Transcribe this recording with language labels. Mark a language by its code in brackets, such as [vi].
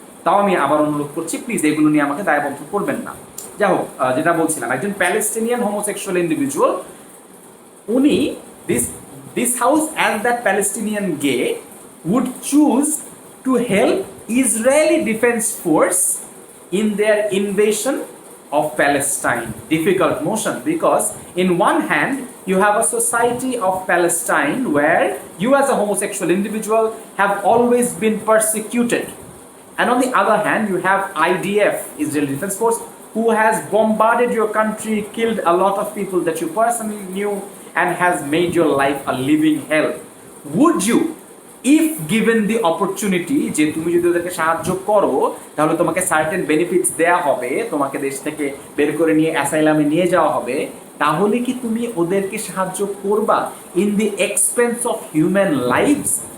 [bn] তাও আমি আবার অনুরোধ করছি, প্লিজ এগুলো নিয়ে আমাকে দায়বদ্ধ করবেন না। যাই হোক, যেটা বলছিলাম, একজন প্যালেস্টিনিয়ান হোমোসেক্সুয়াল ইন্ডিভিজুয়াল, উনি [en] This house as that Palestinian gay would choose to help Israeli Defense Force in their invasion of Palestine. Difficult motion, because in one hand you have a society of Palestine where you as a homosexual individual have always been persecuted, and on the other hand you have IDF, Israeli Defense Force, who has bombarded your country, killed a lot of people that you personally knew, and has made your life a living hell. Would you, if given the opportunity, [bn] যে তুমি যদি ওদেরকে সাহায্য করো তাহলে তোমাকে certain benefits দেয়া হবে, তোমাকে দেশ থেকে বের করে নিয়ে অ্যাসাইলামে নিয়ে যাওয়া হবে, তাহলে কি তুমি ওদেরকে সাহায্য করবা [en] In the expense of human lives?